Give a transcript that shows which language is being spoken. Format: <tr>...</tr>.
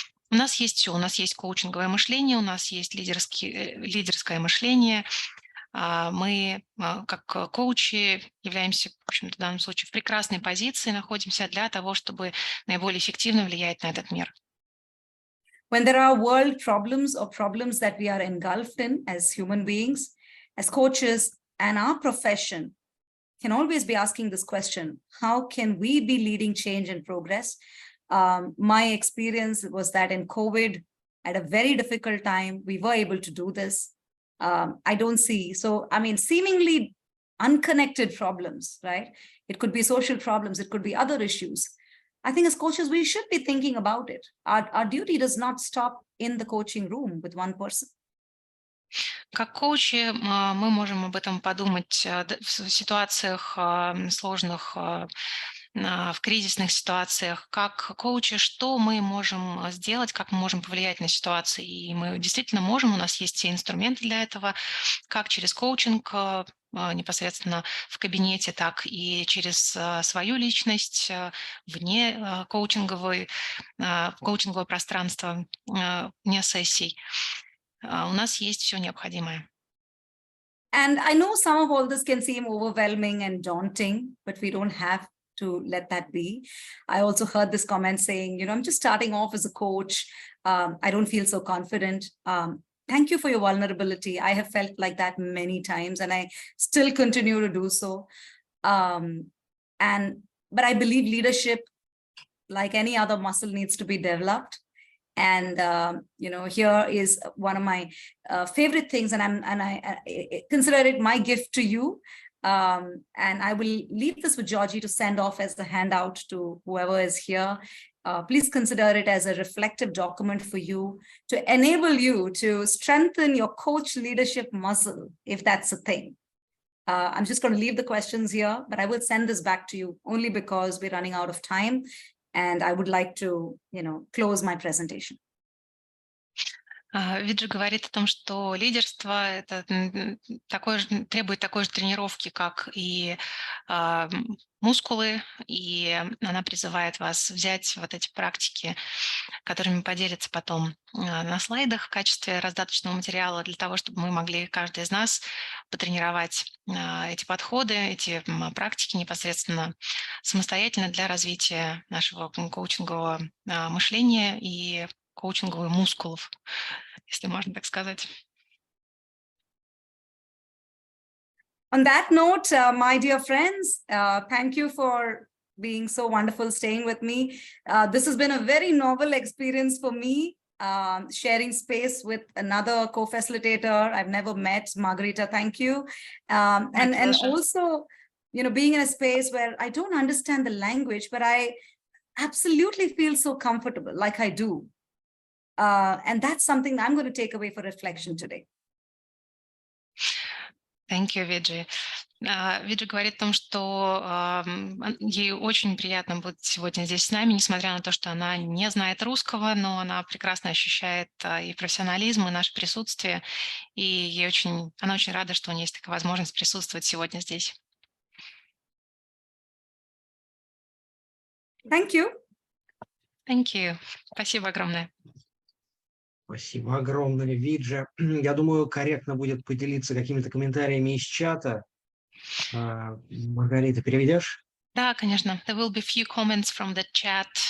<ru>У нас есть все. У нас есть коучинговое мышление, у нас есть лидерское мышление. Мы, как коучи, являемся, в общем-то, в данном случае в прекрасной позиции, находимся для того, чтобы наиболее эффективно влиять на этот мир.</ru> <en>When there are world problems or problems that we are engulfed in as human beings, as coaches, and our profession can always be asking this question: how can we be leading change and progress? My experience was that in COVID, at a very difficult time, we were able to do this. I don't see, so I mean, seemingly unconnected problems, right? It could be social problems, it could be other issues. I think as coaches, we should be thinking about it. Our duty does not stop in the coaching room with one person.</en> <ru>Как коучи мы можем об этом подумать в ситуациях сложных, в кризисных ситуациях, как коучи, что мы можем сделать, как мы можем повлиять на ситуации. И мы действительно можем, у нас есть все инструменты для этого, как через коучинг непосредственно в кабинете, так и через свою личность вне коучинговое пространство, вне сессий. У нас есть все необходимое.</ru> <en>And I know some of all this can seem overwhelming and daunting, but we don't have to let that be. I also heard this comment saying, I'm just starting off as a coach. I don't feel so confident. Thank you for your vulnerability. I have felt like that many times, and I still continue to do so. But I believe leadership, like any other muscle, needs to be developed. And here is one of my favorite things, and I consider it my gift to you. And I will leave this with Georgie to send off as a handout to whoever is here. Please consider it as a reflective document for you to enable you to strengthen your coach leadership muscle, if that's a thing. I'm just going to leave the questions here, but I will send this back to you only because we're running out of time. And I would like to, close my presentation.</en> <ru>Виджи говорит о том, что лидерство это требует такой же тренировки, как и мускулы, и она призывает вас взять вот эти практики, которыми поделится потом на слайдах в качестве раздаточного материала для того, чтобы мы могли, каждый из нас, потренировать эти подходы, эти практики непосредственно самостоятельно для развития нашего коучингового мышления и коучинговых мускулов, если можно так сказать.</ru> <en>On that note, my dear friends, thank you for being so wonderful, staying with me. This has been a very novel experience for me, sharing space with another co-facilitator I've never met, Margarita, thank you. And also, being in a space where I don't understand the language, but I absolutely feel so comfortable, like I do. And that's something I'm going to take away for reflection today. Thank you,</en> <ru>Виджи. Виджи говорит о том, что ей очень приятно быть сегодня здесь с нами, несмотря на то, что она не знает русского, но она прекрасно ощущает и профессионализм, и наше присутствие, и она очень рада, что у нее есть такая возможность присутствовать сегодня здесь.</ru> <en>Thank you. Thank you.</en> <ru>Спасибо огромное. Спасибо огромное, Виджа. Я думаю, корректно будет поделиться какими-то комментариями из чата. Маргарита, переведешь? Да, конечно.</ru> <en>There will be few comments from the chat.</en>